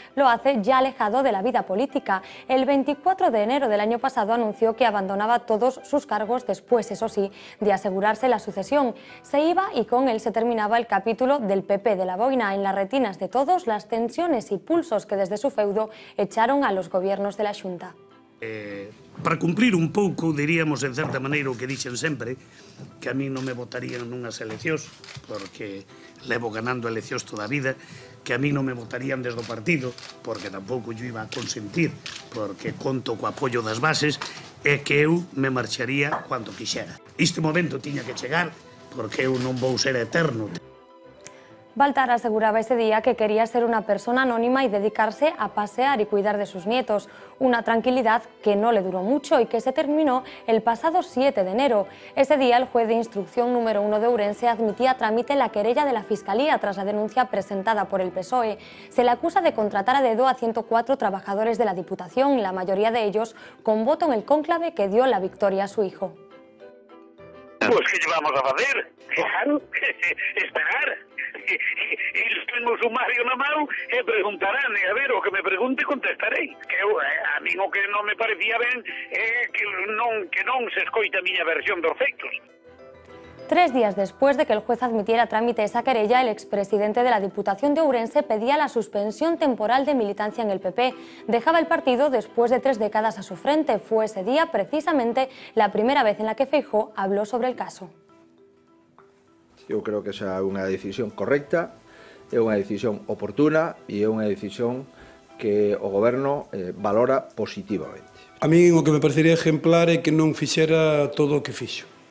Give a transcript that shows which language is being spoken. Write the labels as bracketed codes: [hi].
[es] Lo hace ya alejado de la vida política. El 24 de enero del año pasado anunció que abandonaba todos sus cargos después, eso sí, de asegurarse la sucesión. Se iba y con él se terminaba el capítulo del PP de la Boina. En las retinas de todos, las tensiones y pulsos que desde su feudo echaron a los gobiernos de la Xunta. [gl] Para cumplir un pouco, diríamos en certa maneira o que dixen sempre, que a mí non me votarían nunhas eleccións, porque levo ganando eleccións toda a vida, que a mí non me votarían desde o partido, porque tampouco yo iba a consentir, porque conto co apoio das bases, e que eu me marcharía cando quixera. Este momento tiña que chegar, porque eu non vou ser eterno. [es] Baltar aseguraba ese día que quería ser una persona anónima y dedicarse a pasear y cuidar de sus nietos, una tranquilidad que no le duró mucho y que se terminó el pasado 7 de enero. Ese día el juez de instrucción número 1 de Ourense admitía a trámite la querella de la Fiscalía tras la denuncia presentada por el PSOE. Se le acusa de contratar a dedo a 104 trabajadores de la Diputación, la mayoría de ellos con voto en el cónclave que dio la victoria a su hijo. Pues ¿qué llevamos a hacer? Claro, esperar. [gl] Eles ten o sumario na mão e preguntarán, e a ver, o que me pregunte contestarei. Que a mí o que non me parecía ben é que non se escoita a miña versión dos feitos. [es] 3 días después de que el juez admitiera a trámite esa querella, el expresidente de la Diputación de Ourense pedía la suspensión temporal de militancia en el PP. Dejaba el partido después de 3 décadas a su frente. Fue ese día, precisamente, la primera vez en la que Feijóo habló sobre el caso. [gl] Eu creo que esa é unha decisión correcta, é unha decisión oportuna e é unha decisión que o Goberno valora positivamente. A mí o que me parecería ejemplar é que non fixera todo o que fixo.